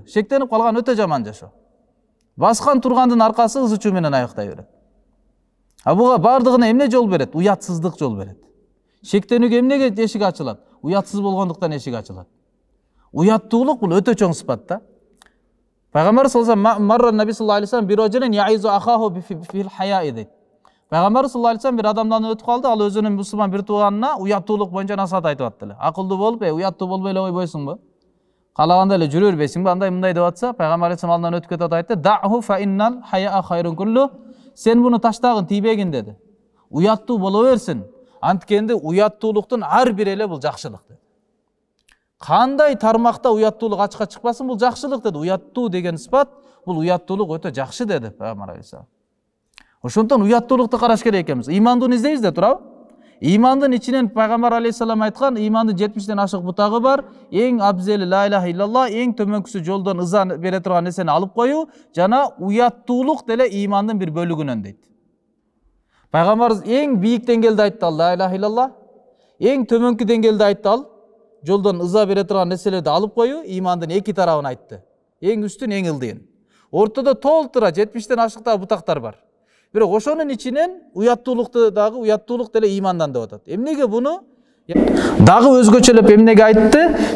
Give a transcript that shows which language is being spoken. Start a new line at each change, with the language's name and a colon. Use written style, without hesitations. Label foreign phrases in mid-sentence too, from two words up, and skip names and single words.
Kyrgyz: Шектенип калган өтө жаман жашоо. Баскан тургандын аркасы кыз үчү менен аяктай берет. А буга бардыгына эмне жол берет? Уятсыздык жол берет. Шектенүүгө эмнеге эшик ачылат? Уятсыз болгондуктан эшик ачылат. Уяттуулук бул өтө чоң сыпат да.
Arabic: Пайгамбар صلى الله عليه وسلم مر النبي صلى الله عليه وسلم برجل يعظ أخاه في الحياء дейт.
Kyrgyz: Пайгамбар
Arabic: صلى الله عليه وسلم
Kyrgyz: бир адамдан өтүп калды, ал өзүнүн мусулман бир тууганына уяттуулук боюнча насаат айтып атты эле. Акылдуу болуп, уяттуу болбой эле койбойсуңбу? Калаганда эле жүрө бербейсиңби? Андай мындай деп атса, Пайгамбар алейхи алдынан өтүп кетип айтты:
Arabic: "دعه فإن الحياء خير كله."
Kyrgyz: Сен буну таштагын, тийбегин деди. Уяттуу боло берсин. Анткенде уяттуулуктун ар бири эле бул жакшылык деди. Кандай тармакта уяттуулук ачыкка чыкпасын, бул жакшылык деди. Уяттуу деген сыпат, бул уяттуулук өтө жакшы деди Пайгамбар алейхи. Ошондон уяттуулукту караш керек экенбиз. Имандын издейбиз да, туурабы? Имандын ичинен Пайгамбар алейхиссалам айткан, имандын 70ден ашык бутагы бар. Эң абзели
Arabic: لا إله إلا الله,
Kyrgyz: эң төмөнкүсү жолдон ыза бере турган нерсени алып коюу жана уяттуулук деле имандын бир бөлүгүнөн дейт. Пайгамбар эң бийик деңгээлде айтты
Arabic: لا إله إلا الله,
Kyrgyz: эң төмөнкү деңгээлде айтты ал жолдон ыза бере турган нерселерди алып коюу имандын эки тарабын айтты. Эң үстүн, эң ылдыйын. Ортодо толтура 70ден ашыктагы бутактар бар. Бирок ошонун ичинен уяттуулукту дагы уяттуулук деле имандан деп атат. Эмнеге буну дагы өзгөчөлөп эмнеге айтты?